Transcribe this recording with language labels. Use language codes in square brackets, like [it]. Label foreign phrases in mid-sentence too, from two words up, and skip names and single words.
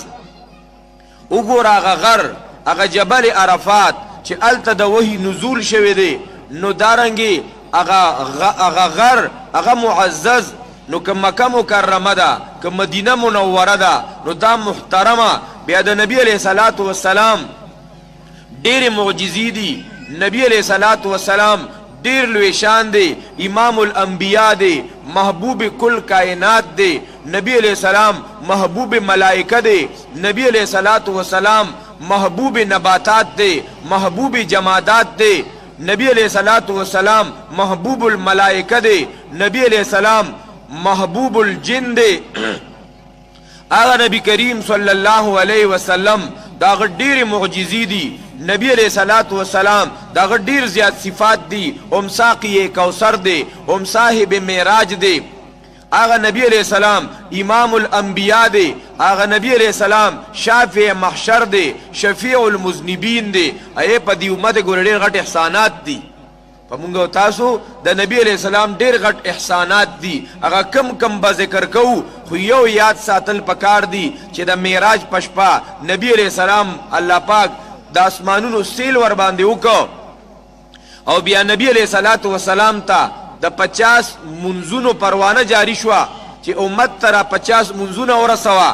[ps] وګوره هغه غر، هغه جبل عرفات چې هلته د وحی نزول شوی دی، نو دارنګې هغه غر هغه معزز. نو که مکه مکرمه ده که مدینه منوره ده نو دا محترمه. بیا د نبی علیه صلات وسلام ډېرې معجزې دي، نبی علیه صلات وسلام ډېر لوی شان دی، امام الانبیاء دی، محبوب کل کائنات دی. نبی علیہ السلام محبوب ملائکہ دی، نبی علیہ الصلوۃ والسلام محبوب نباتات دی، محبوب جمادات دی. نبی علیہ الصلوۃ والسلام محبوب الملائکہ دی، نبی علیہ السلام محبوب الجن دی. آغا نبی کریم صلی اللہ علیہ وسلم دا ډېرې معجزې دي. نبی علیہ الصلوۃ والسلام دا ډېر زیات صفات دي، ام ساقی کوثر دی، ام صاحب معراج دی. آغا نبی علیہ السلام امام الانبیاء دی، آغا نبی علیہ السلام شافع محشر دی، شفیع المذنبین دی. اے په دې امت ګوره ډېر غټ احسانات دي. په مونږ او تاسو د نبی علیہ السلام ډېر غټ احسانات دي، هغه کم به ذکر کوو، خو یو یاد ساتل پکار دي چې د معراج په شپه نبی علیہ السلام الله پاک د اسمانونو سیل ور باندې وکړ، او بیا نبی علیہ الصلوۃ والسلام ته د 50 منځونو پروانه جاری شوه چې امت ته 50 منځونه ورسوه.